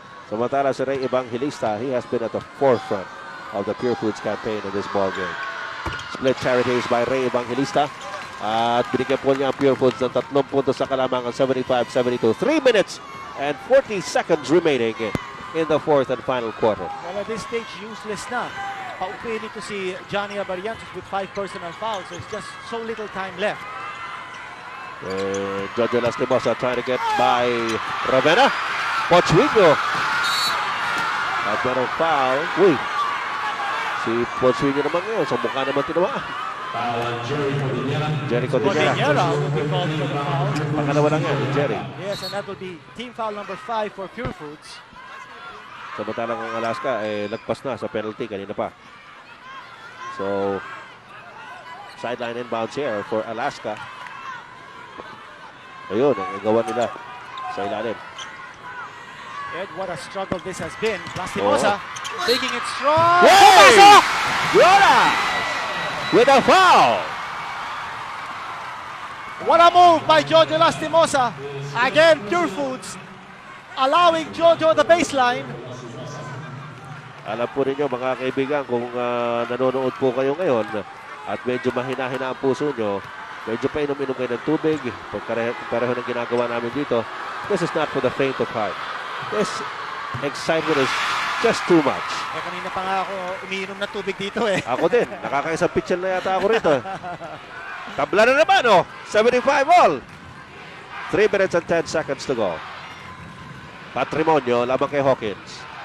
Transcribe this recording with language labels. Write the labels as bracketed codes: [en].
[tl] Samantala [en] si Ray Evangelista, he has been at the forefront of the Pure Foods campaign in this ball game. Split charities by Ray Evangelista. [tl] At binigyan po niya ang Pure Foods ng 3 puntos sa kalamangan, 75-72. [en] 3 minutes and 40 seconds remaining in the fourth and final quarter. Well, at this stage, useless na. [tl] Paupuin ito si [en] Johnny Abarientos with 5 personal fouls. So it's just so little time left. Jojo Lastimosa trying to get by Ravena. [tl] Pochuino. At merong foul. Uy. Si Pochuino naman ngayon. Sa mukha naman tinamaan. [en] Jerry Cordillera. Cordillera will be called for the foul. [tl] Pangalawa lang yan, Jerry. [en] Yes, and that will be team foul number 5 for Pure Foods. [tl] Samantalang ang Alaska lagpas na sa penalty kanina pa. [en] So, sideline inbounds here for Alaska. [tl] Ayun, ang gawa nila sa ilalim. [en] And what a struggle this has been. Lastimosa taking it strong. Hey! Yora! With a foul! What a move by Jojo Lastimosa. Again, Pure Foods allowing Jojo the baseline. [tl] Alam po ninyo mga kaibigan kung nanonood po kayo ngayon at medyo mahina-hina ang puso nyo, medyo painom-inom kayo ng tubig, pareho ng ginagawa namin dito. [en] This is not for the faint of heart. This excitement is just too much. [tl] Kanina pa nga ako umiinom na tubig dito eh. Ako din, nakakaisang pitchel na yata ako rito. Tabla na naman, 75 all. [en] 3 minutes and 10 seconds to go. Patrimonio, [tl] labang kay [en] Hawkins.